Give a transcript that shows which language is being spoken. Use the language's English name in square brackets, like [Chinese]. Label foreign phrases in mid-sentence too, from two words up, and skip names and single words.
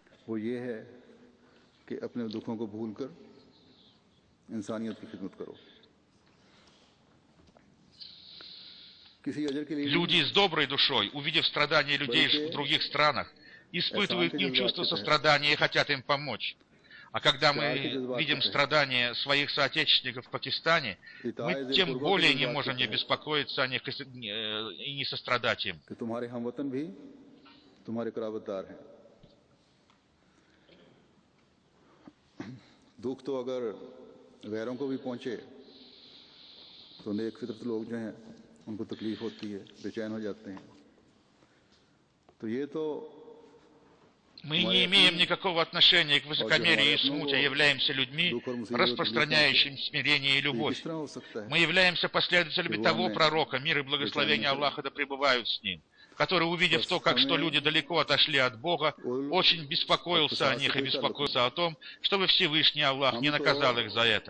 [Russian] Люди с доброй душой, увидев страдания людей в других странах, испытывают к ним чувство сострадания и хотят им помочь. А когда мы видим страдания своих соотечественников в Пакистане, мы тем более не можем не беспокоиться о них и не сострадать им. [Urdu] غیروں کو بھی پہنچے تو نیک فطرت لوگ جو ہیں ان کو تکلیف ہوتی ہے، بے چین ہو جاتے ہیں. تو یہ تو [Russian] мы не имеем никакого отношения к высокомерию и смуте, а являемся людьми, распространяющими смирение и любовь. Мы являемся последователями того пророка, мир и благословение Аллаха да пребывают с ним, который, увидев то, как что люди далеко отошли от Бога, очень беспокоился о них и беспокоился о том, чтобы Всевышний Аллах не наказал их за это.